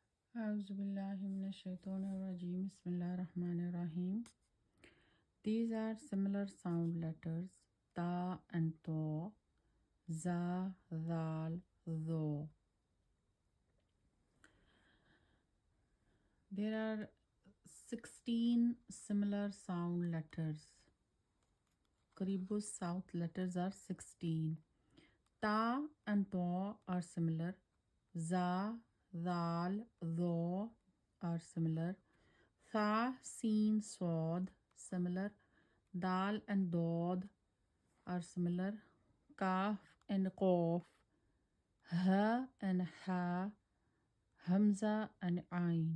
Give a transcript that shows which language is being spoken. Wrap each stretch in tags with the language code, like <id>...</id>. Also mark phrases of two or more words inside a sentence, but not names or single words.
<ar>أعوذ بالله من الشيطان الرجيم. بسم الله الرحمن الرحيم.</ar> <en>These are similar sound letters: ta and to, za, zal, zo. There are 16 similar sound letters. Karibus south letters are 16. Ta and to are similar. Za, zal, zo are similar. Tha, sin, sod similar. Dal and dod are similar. Kaf and qaf. Ha and ha. Hamza and ain.</en>